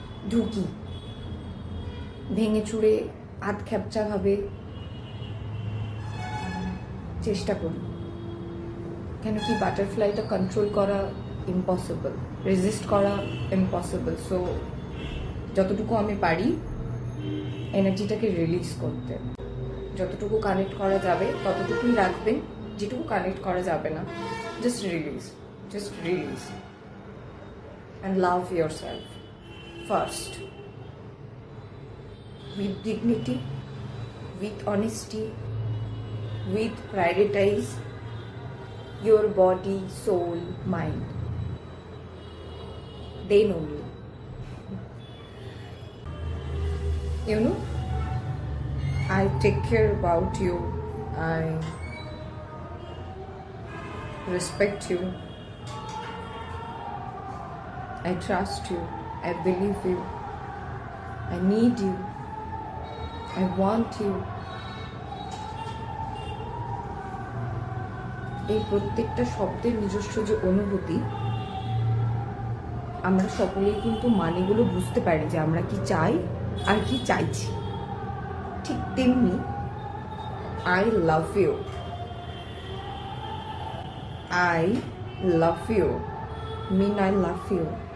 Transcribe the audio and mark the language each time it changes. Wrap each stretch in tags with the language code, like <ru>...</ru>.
<bn>ঢুকি ভেঙে চুড়ে আধ খ্যাপচা ভাবে চেষ্টা করি, কেন কি বাটারফ্লাইটা কন্ট্রোল করা ইম্পসিবল, রেজিস্ট করা ইম্পসিবল। সো যতটুকু আমি পারি এনার্জিটাকে রিলিজ করতে, যতটুকু কানেক্ট করা যাবে ততটুকুই রাখবেন, যেটুকু কানেক্ট করা যাবে না just release, just release.</bn> <en>And love yourself first, with dignity, with honesty, with prioritize your body, soul, mind. Then only. You know, I take care about you, I respect you, I trust you, I believe you, I need you, I want you.</en> <bn>এই প্রত্যেকটা শব্দের নিজস্ব যে অনুভূতি, আমরা সকলেই কিন্তু মানেগুলো বুঝতে পারি যে আমরা কি চাই আর কি চাইছি। ঠিক তেমনি</bn> <en>I love you, I love you mean I love you.</en>